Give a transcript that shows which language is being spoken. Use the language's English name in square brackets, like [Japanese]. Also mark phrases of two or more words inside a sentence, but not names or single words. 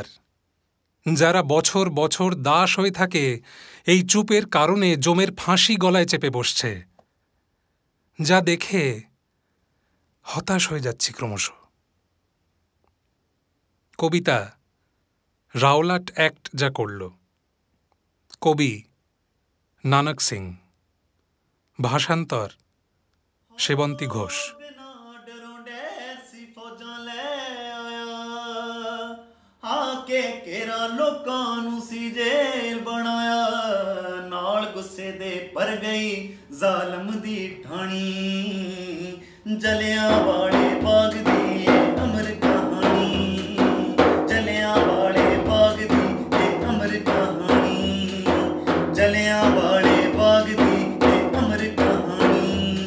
[Bangla] যারা বছর বছর দাস হয়ে থাকে এই চুপের কারণে জমের ফাঁসি গলায় চেপে বসছে, যা দেখে হতাশ হয়ে যাচ্ছি ক্রমশ। কবিতা রাওলাট অ্যাক্ট যা করল। কবি নানক সিং। ভাষান্তর সেবন্তী ঘোষ। [Punjabi] ਆਕੇ ਕੇਰਾ ਲੋਕਾਂ ਨੂੰ ਸੀ ਜੇਲ ਬਣਾਇਆ, ਨਾਲ ਗੁੱਸੇ ਦੇ ਪਰ ਗਈ ਜ਼ਾਲਮ ਦੀ ਠਾਣੀ। ਜਲਿਆਂ ਵਾਲੇ ਬਾਗ ਦੀ ਅਮਰ ਕਹਾਣੀ, ਜਲਿਆਂ ਵਾਲੇ ਬਾਗ ਦੀ ਅਮਰ ਕਹਾਣੀ, ਜਲਿਆਂ ਵਾਲੇ ਬਾਗ ਦੀ ਅਮਰ ਕਹਾਣੀ।